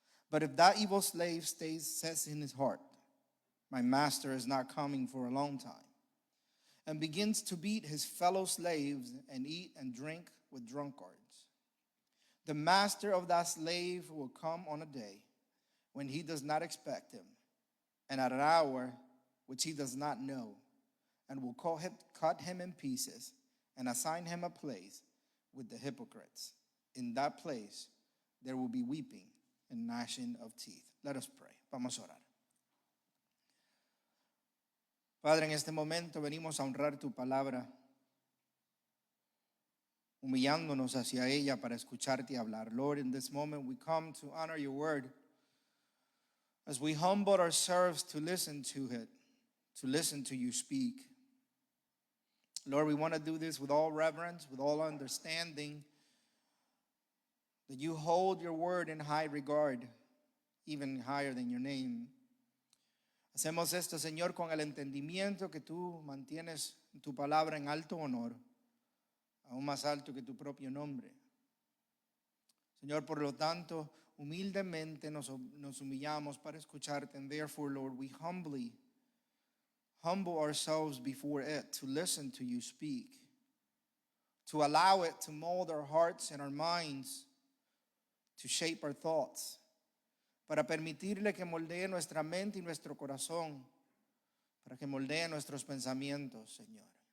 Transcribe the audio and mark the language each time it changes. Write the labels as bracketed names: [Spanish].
[English] But if that evil slave says in his heart, my master is not coming for a long time, and begins to beat his fellow slaves and eat and drink with drunkards, the master of that slave will come on a day when he does not expect him, and at an hour which he does not know, and will cut him in pieces and assign him a place with the hypocrites. In that place there will be weeping and gnashing of teeth. Let us pray. [Spanish] Vamos a orar. Padre, en este momento venimos a honrar tu palabra, humillándonos hacia ella para escucharte hablar. [English] Lord, in this moment we come to honor your word as we humble ourselves to listen to it, to listen to you speak. Lord, we want to do this with all reverence, with all understanding, that you hold your word in high regard, even higher than your name. [Spanish] Hacemos esto, Señor, con el entendimiento que tú mantienes tu palabra en alto honor, aún más alto que tu propio nombre. Señor, por lo tanto, humildemente nos humillamos para escucharte, [English] and therefore, Lord, we humble ourselves before it to listen to you speak, to allow it to mold our hearts and our minds, to shape our thoughts, [Spanish] para permitirle que moldee nuestra mente y nuestro corazón, para que moldee nuestros pensamientos, Señor.